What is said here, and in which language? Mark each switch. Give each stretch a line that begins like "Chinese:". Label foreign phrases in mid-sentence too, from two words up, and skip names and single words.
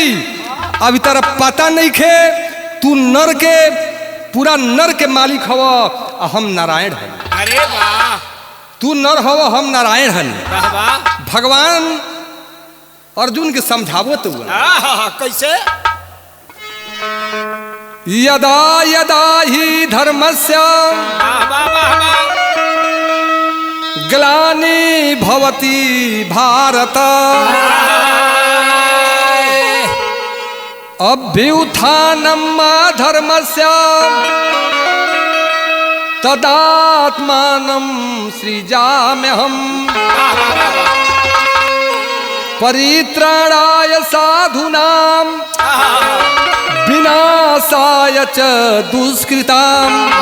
Bhojpuri: अभी तरह पता नहीं खे तू नर के पूरा नर के मालिक हव, हम नारायण हन। अरे वाह, तू नर हव हम नारायण हन। भगवान अर्जुन के समझावत हुआ कैसे?
Sanskrit: यदा यदा ही धर्मस्य ग्लानि भवति भारत, अभ्युत्थानम् अधर्मस्य तदात्मानं सृजाम्यहम्, परित्राणाय साधूनां विनाशाय च दुष्कृताम्,